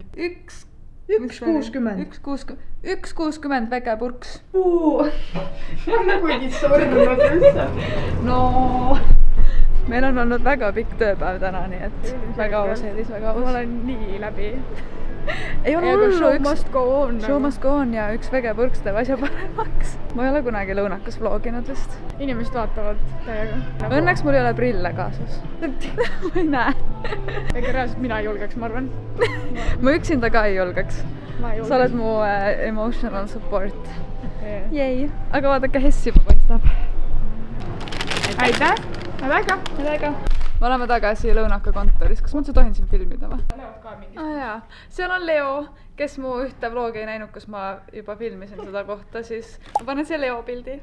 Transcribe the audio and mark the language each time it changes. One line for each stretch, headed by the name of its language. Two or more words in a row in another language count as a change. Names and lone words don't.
Estonian: 1.60. 1.60 vegepurks. Ma nagu ei sordunud üldse. No, meil on olnud väga pikk tööpäev täna, nii et väga aus, Elis, väga aus. Ma olen nii läbi. Ei ole hullu,
English: show must go on. Show must go on
Estonian: ja üks vegepurks teeb asja paremaks. Ma ei ole kunagi Lõunakas vloginud vist. Inimesed vaatavad täiega. Õnneks mul ei ole prille kaasas. Ma ei näe. Ega reaalselt mina ei julgeks, ma arvan. Ma üksinda ka ei julgeks. Sa oled mu
English: emotional support.
Estonian: Jei. Aga vaadake, Hess juba paistab. Aitäh! Väga. Me oleme tagasi Lõunaka kontoris. Kas ma üldse tohin siin filmida või? Leod ka mingi. Jaa. Seal on Leo, kes mu ühte vlogi ei näinud, kus ma juba filmisin seda kohta, siis ma panen siia Leo pildi.